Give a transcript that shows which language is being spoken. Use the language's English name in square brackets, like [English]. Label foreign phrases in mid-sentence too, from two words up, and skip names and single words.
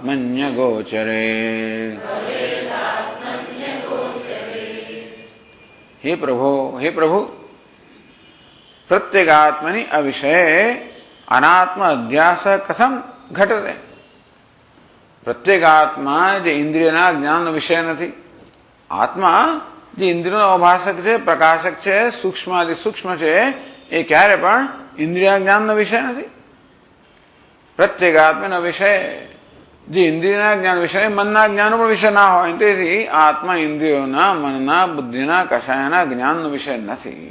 [Sanskrit] ભવેદાત્મન્યગોચરે. हे प्रभु प्रत्येगात्मनि अविषये अनात्म अध्यास कथम घटते? [Gujarati] પ્રત્યેગાત્મા જે ઇન્દ્રિયના જ્ઞાનનો વિષય નથી. આત્મા જે ઇન્દ્રિયનો અભાષક છે, પ્રકાશક છે, સૂક્ષ્માદિ સૂક્ષ્મ છે, એ ક્યારે પણ ઇન્દ્રિય જ્ઞાનનો વિષય નથી. પ્રત્યેગાત્માનો વિષય જે ઇન્દ્રિયના જ્ઞાન વિષય મનના જ્ઞાનનો પણ વિષય ના હોય, તેથી આત્મા ઇન્દ્રિયોના, મનના, બુદ્ધિના, કશાયના જ્ઞાનનો વિષય નથી.